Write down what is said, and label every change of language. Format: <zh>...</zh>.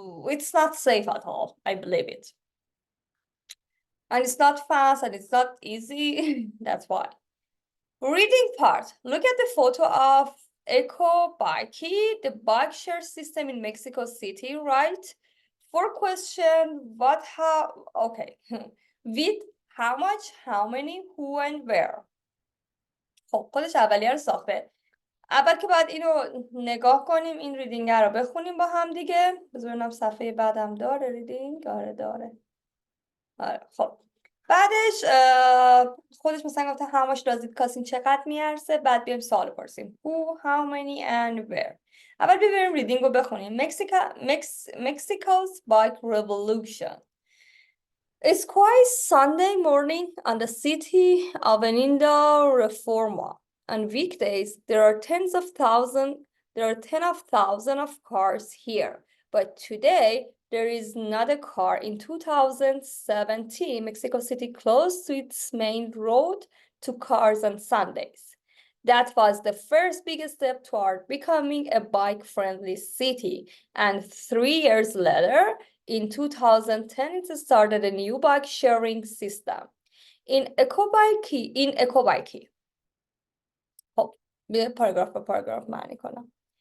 <en>It's not safe at all, I believe it. And it's not fast and it's not easy. That's why. Reading part. Look at the photo of Eco Bikey, the bike share system in Mexico City, right? For question, what, how, okay. With, how much, how many, who and where.</en> <fa>خب خودش اولیه رو ساخته. اول که باید اینو نگاه کنیم، این ریدینگ رو بخونیم با هم دیگه. بذار ببینم صفحه بعدم داره ریدینگ. آره داره. آره خب. بعدش خودش مثلا گفته</fa> <en>how much does it cost،</en> <fa>این چقدر میارزه. بعد بیایم سوال پرسیم who, how many and where. اول ببینیم ریدینگ رو بخونیم.</fa> <en>Mexico's bike revolution. It's quite Sunday morning on the city Avenida Reforma. On weekdays, there are tens of thousands of cars here. But today, there is not a car. In 2017, Mexico City closed to its main road to cars on Sundays. That was the first big step toward becoming a bike-friendly city. And 3 years later, in 2010, it started a new bike-sharing system. In EcoBikey.</en> <fa>خب به پاراگراف به پاراگراف معنی کنم.</fa>